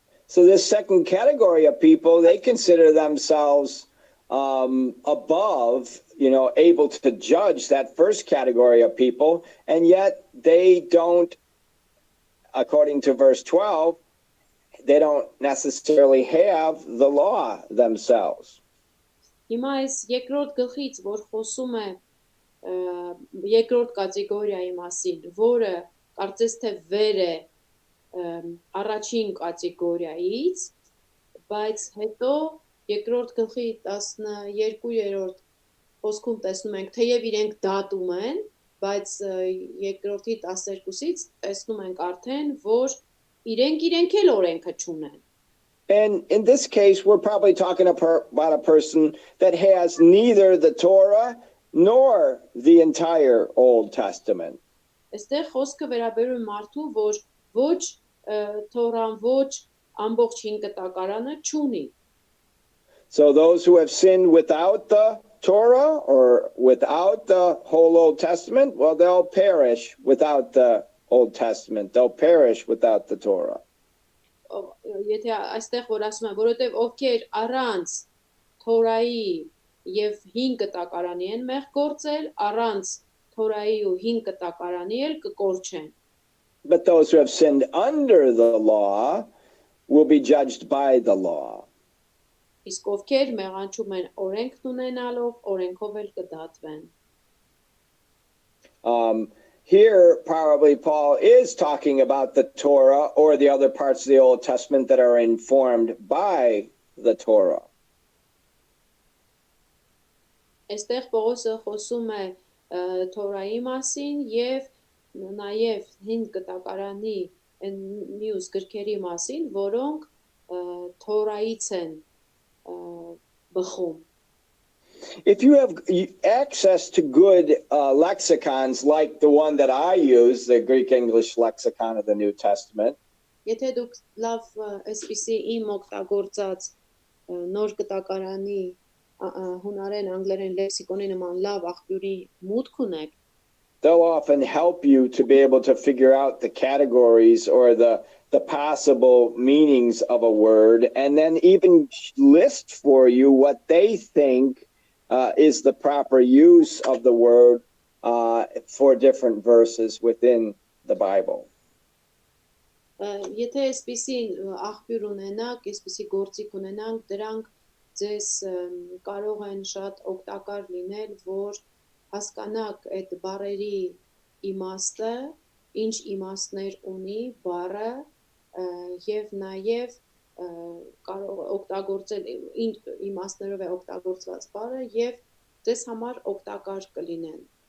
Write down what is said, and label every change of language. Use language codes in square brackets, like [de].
[en] So this second category of people, they consider themselves above, able to judge that first category of people, and yet they don't, according to verse 12, they don't necessarily have the law themselves. [hy] Հիմա այս երկրորդ գլխից, որ խոսում է երկրորդ կատեգորիայի մասին, որը կարծես թե վեր է առաջին կատեգորիայից, բայց հետո երկրորդ գլխի 12-րդ խոսքում տեսնում ենք, թեև իրենք դատում են, բայց երկրորդի 12-ից տեսնում ենք արդեն, որ իրենք էլ օրենքը չունեն. [en] And in this case, we're probably talking about a person that has neither the Torah nor the entire Old Testament. [hy] Այստեղ խոսքը վերաբերում մարդու, որ ոչ Թորան, ոչ ամբողջ 5 կտակարանը չունի. [en] So those who have sinned without the Torah or without the whole Old Testament, well, they'll perish without the Old Testament. They'll perish without the Torah. [hy] Եթե այստեղ որ ասում են, որովհետև ովքեր առանց Թորայի եւ 5 կտակարանի են մեղ գործել, առանց Թորայի ու 5 կտակարանի էլ կկորչեն. [en] But those who have sinned under the law will be judged by the law. [hy] Իսկ ովքեր մեղանչում են օրենքն ունենալով, օրենքով էլ կդատվեն. [en] Here, probably Paul is talking about the Torah or the other parts of the Old Testament that are informed by the Torah. [hy] Այստեղ Պողոսը խոսում է Թորայի մասին եւ նաեւ 5 կտակարանի մյուս գրքերի մասին, որոնք Թորայից են բխում. [en] If you have access to good lexicons like the one that I use, the Greek English lexicon of the New Testament, [hy] Եթե դուք լավ այսպիսի իմ օգտագործած նոր կտակարանի հունարեն անգլերեն լեքսիկոնի նման լավ աղբյուրի մուտք ունեք, [en] they'll often help you to be able to figure out the categories or the possible meanings of a word, and then even list for you what they think is the proper use of the word for different verses within the Bible. [hy] Եթե այսպիսի աղբյուր ունենաք, այսպիսի գործիք ունենանք, դրանք ձեզ կարող են շատ օգտակար լինել, որ հասկանաք այդ բառերի իմաստը, ինչ իմաստներ ունի բառը եւ նաեւ կարող օգտագործել ինչ իմաստներով է օգտագործված բառը եւ ձեզ համար օգտակար կլինեն.